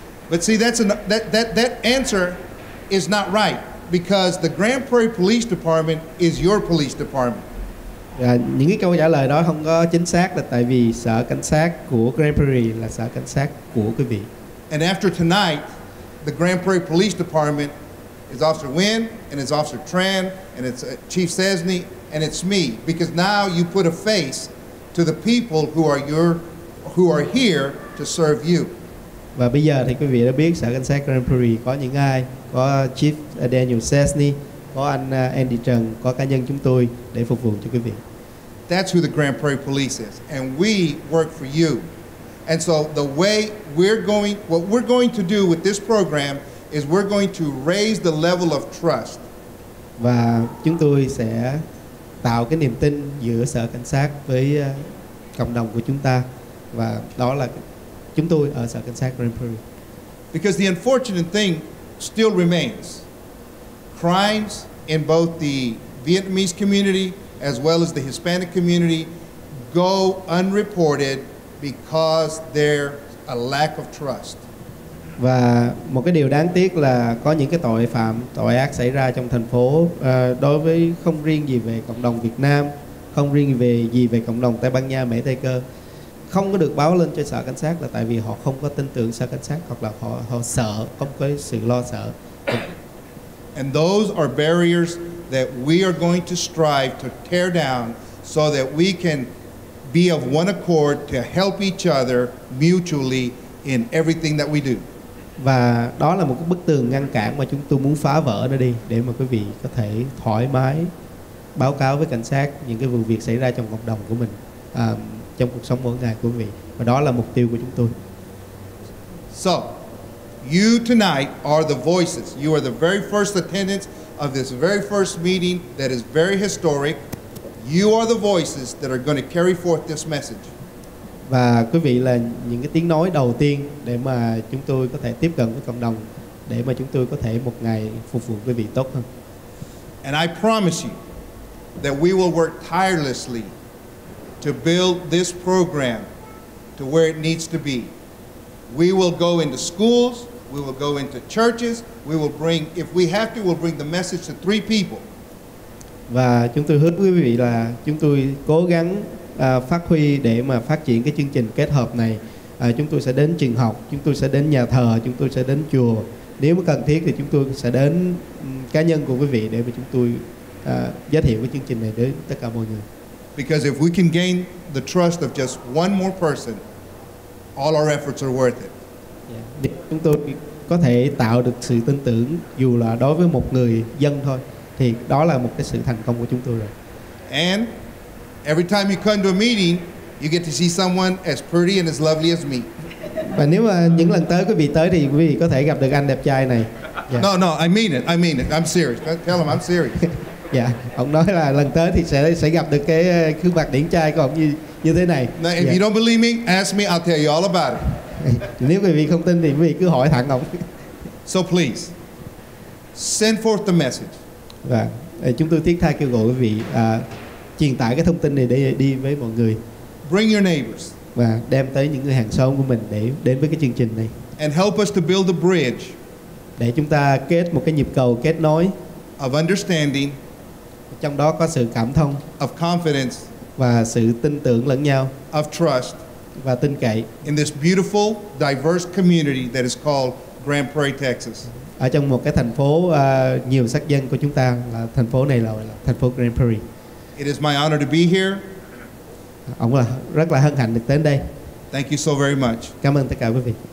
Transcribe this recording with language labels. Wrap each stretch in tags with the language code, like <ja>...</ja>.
<en>But see, that answer is not right, because the Grand Prairie Police Department is your police department.</en> <vi>Và những cái câu trả lời đó không có chính xác, là tại vì sở cảnh sát của Grand Prairie là sở cảnh sát của quý vị.</vi> <en>And after tonight, the Grand Prairie Police Department is Officer Wynn, and it's Officer Tran, and it's Chief Sesney, and it's me, because now you put a face to the people who are here to serve you.</en> <vi>Và bây giờ thì quý vị đã biết sở cảnh sát Grand Prairie có những ai, có Chief Daniel Sesney, có anh Andy Trần, có cá nhân chúng tôi để phục vụ cho quý vị.</vi> <en>That's who the Grand Prairie Police is, and we work for you. And so the way what we're going to do with this program is we're going to raise the level of trust.</en> <vi>Và chúng tôi sẽ tạo cái niềm tin giữa sở cảnh sát với cộng đồng của chúng ta, và đó là chúng tôi ở sở cảnh sát Grand Prairie.</vi> <en>Because the unfortunate thing still remains. Crimes in both the Vietnamese community as well as the Hispanic community go unreported because there's a lack of trust.</en> <vi>Và một cái điều đáng tiếc là có những cái tội ác xảy ra trong thành phố, đối với không riêng gì về cộng đồng Việt Nam, không riêng về cộng đồng Tây Ban Nha, Mễ Tây Cơ, không có được báo lên cho sở cảnh sát, là tại vì họ không có tin tưởng sở cảnh sát, hoặc là họ sợ, không có sự lo sợ.</vi> <en>And those are barriers that we are going to strive to tear down so that we can be of one accord to help each other mutually in everything that we do.</en> <vi>Và đó là một cái bức tường ngăn cản mà chúng tôi muốn phá vỡ nó đi, để mà quý vị có thể thoải mái báo cáo với cảnh sát những cái vụ việc xảy ra trong cộng đồng của mình, trong cuộc sống mỗi ngày của quý vị. Và đó là mục tiêu của chúng tôi.</vi> <en>So, you tonight are the voices. You are the very first attendants of this very first meeting that is very historic. You are the voices that are going to carry forth this message.</en> <vi>Và quý vị là những cái tiếng nói đầu tiên để mà chúng tôi có thể tiếp cận với cộng đồng, để mà chúng tôi có thể một ngày phục vụ quý vị tốt hơn.</vi> <en>And I promise you that we will work tirelessly to build this program to where it needs to be. We will go into schools, we will go into churches, we will bring, if we have to, we'll bring the message to 3 people.</en> <vi>Và chúng tôi hứa với quý vị là chúng tôi cố gắng phát huy để mà phát triển cái chương trình kết hợp này chúng tôi sẽ đến trường học, chúng tôi sẽ đến nhà thờ, chúng tôi sẽ đến chùa. Nếu mà cần thiết thì chúng tôi sẽ đến cá nhân của quý vị để mà chúng tôi giới thiệu cái chương trình này đến tất cả mọi người.</vi> <en>Because if we can gain the trust of just one more person, all our efforts are worth it.</en> <vi>Nếu chúng tôi có thể tạo được sự tin tưởng dù là đối với một người dân thôi, thì đó là một cái sự thành công của chúng tôi rồi.</vi> <en>And every time you come to a meeting, you get to see someone as pretty and as lovely as me.</en> <vi>Và nếu mà những lần tới quý vị tới thì quý vị có thể gặp được anh đẹp trai này.</vi> <en>No, I mean it. I'm serious. Tell him I'm serious.</en> <vi>Dạ, ông nói là lần tới thì sẽ gặp được cái gương mặt điển trai của ông như thế này.</vi> <en>Now, if you don't believe me, ask me. I'll tell you all about it.</en> <vi>Nếu quý vị không tin thì quý vị cứ hỏi thẳng ông.</vi> <en>So please, send forth the message.</en> <vi>Và chúng tôi thiết tha kêu gọi quý vị truyền tải cái thông tin này để đi với mọi người.</vi> <en>Bring your neighbors.</en> <vi>Và đem tới những người hàng xóm của mình để đến với cái chương trình này.</vi> <en>And help us to build a bridge.</en> <vi>Để chúng ta kết một cái nhịp cầu kết nối.</vi> <en>Of understanding.</en> <vi>Trong đó có sự cảm thông.</vi> <en>Of confidence.</en> <vi>Và sự tin tưởng lẫn nhau.</vi> <en>Of trust.</en> <vi>Và tin cậy.</vi> <en>In this beautiful, diverse community that is called Grand Prairie, Texas.</en> <vi>Ở trong một cái thành phố nhiều sắc dân của chúng ta, là thành phố này là thành phố Grand Prairie.</vi> <en>It is my honor to be here.</en> <vi>Ông là rất là hân hạnh được đến đây.</vi> <en>Thank you so very much.</en> <vi>Cảm ơn tất cả quý vị.</vi>